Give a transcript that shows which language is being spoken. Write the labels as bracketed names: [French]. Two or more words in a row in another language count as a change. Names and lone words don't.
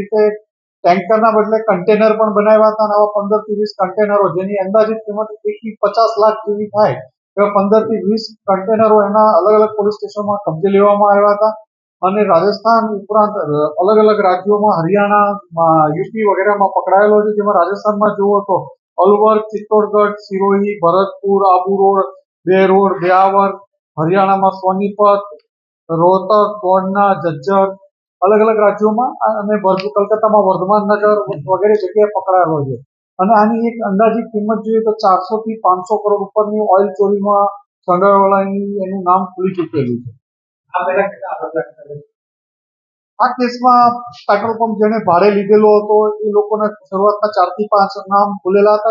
[Gujarati] રીતે ટેન્કરના બદલે કન્ટેનર પણ બનાવ્યા હતા અને આવા 15 થી 20 કન્ટેનરો જેની અંદાજિત કિંમત 1 થી 50 લાખ જેવી થાય એવા 15 થી 20 કન્ટેનરો એના અલગ અલગ પોલીસ સ્ટેશનમાં કબજે લેવામાં આવ્યા હતા અને રાજસ્થાન ઉપરાંત અલગ અલગ રાજ્યોમાં હરિયાણા યુપી વગેરેમાં પકડાયેલો છે જેમાં રાજસ્થાનમાં જુઓ તો अलवर, चित्तौड़गढ़, सिरोही, भरतपुर, आबू रोड, बेरोड, ब्यावर, हरियाणाમાં सोनीपत, रोहतक, कोंडना, झज्जर અલગ અલગ રાજ્યોમાં અને કલકત્તામાં વર્ધમાન નગર વગેરે જગ્યાએ પકડાયેલો છે અને આની એક અંદાજિત કિંમત જોઈએ તો 400 થી 500 કરોડ ઉપરની ઓઇલ ચોરીમાં સંડોવાયેલાની એનું નામ ખુલી ચૂકેલું છે। આ કેસમાં પેટ્રોલ પંપ જેને ભાડે લીધેલો હતો એ લોકોના શરૂઆતમાં 4 થી 5 નામ ખુલેલા હતા।